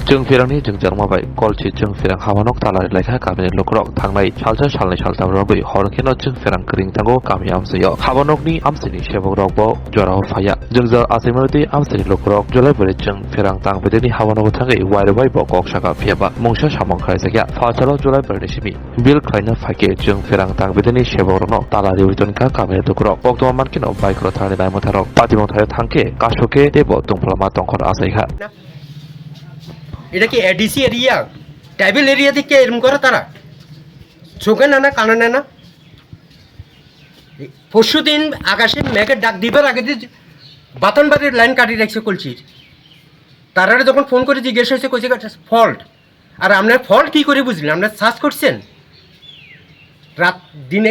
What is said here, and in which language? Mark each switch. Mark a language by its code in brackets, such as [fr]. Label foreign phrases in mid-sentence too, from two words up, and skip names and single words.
[trp] जों फेरांनि जों जर्माबाय कलची जों फेरां हामानक तालारि लायखा गामिनि लुक्रक थांनाय सालजा सालनै सालथाम रबै हरखेनो जों फेरां करिं थांगो गामि आमसेयाव हाबानकनि आमसेनि सेबक रकबो जराव फाया जों ज आसिमरति आमसेनि लुक्रक जलाय बरे जों फेरां तां बेदेनि हाबानक थांगै वायरबाय बकक साका फियाबा मंसा सामं खाय जाया फाचारो जलाय बरे सिमी बिल खायना फाके जों फेरां तां बेदेनि सेबक रनो तालारि उइतनका गामिनि लुक्रक बक्तमान मानकिनो बाइकरो थांनि नायमथारो पातिमं थायो थांके कासके देबो दंफलामा दंखर आसाइखा [bn] এটা কি [en] ADC area tribal area [bn] থেকে এরকম করে তারা চোখে না না কানে না না পরশু দিন আকাশে মেঘের ডাক দিবার আগে যে বাতনবাড়ির লাইন কাটিয়ে রাখছে কলছির তারা যখন ফোন করে জিজ্ঞেস হয়েছে কইছে ফল্ট আর আপনার ফল্ট কী করে বুঝলেন আপনার সার্চ করছেন রাত দিনে